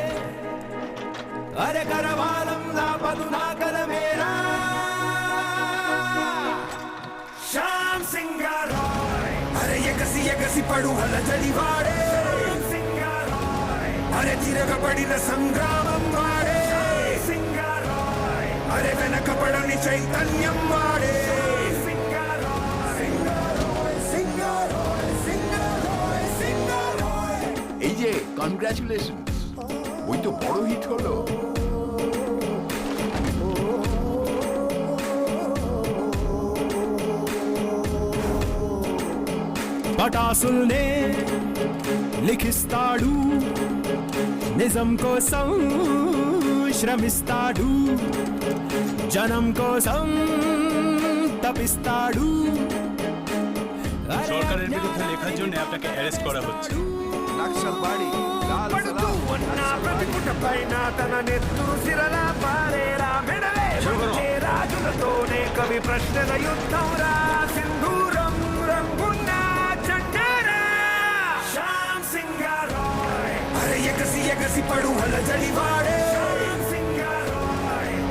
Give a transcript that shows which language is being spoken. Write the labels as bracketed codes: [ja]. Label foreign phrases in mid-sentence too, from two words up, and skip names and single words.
[te] అరే కరవాలం లాపదు నా కలమేరా శ్యామ్ సింగారాయ్ అరే ఎగసి ఎగసి పడు అల జడివాడే సింగారాయ్ అరే తిరగబడిన సంగ్రామం వాడే సింగారాయ్ అరే వెనకబడని చైతన్యం వాడే సింగారాయ్ సింగారాయ్ సింగారాయ్ సింగారాయ్ సింగారాయ్। [bn] এই যে কনগ্রাচুলেশন, বই তো বড় হিট হলো। [te] పటాసుల్నే లిఖిస్తాడు, నిజం కోసం శ్రమిస్తాడు, జనం కోసం తపిస్తాడు। [bn] সরকারের বিরুদ্ধে লেখার জন্য আপনাকে অ্যারেস্ট করা হচ্ছে। [te] నక్సల్వాడి పైన తన నెత్తురు సిరలా పారేరా మెడలే వచ్చే రాజులతోనే కవి ప్రశ్నల యుద్ధం రా సింధూరం రంగున్న చండారా శ్యామ్ సింగారాయ్ అరే ఎగసి ఎగసి పడు అల జడివాడే సింగారాయ్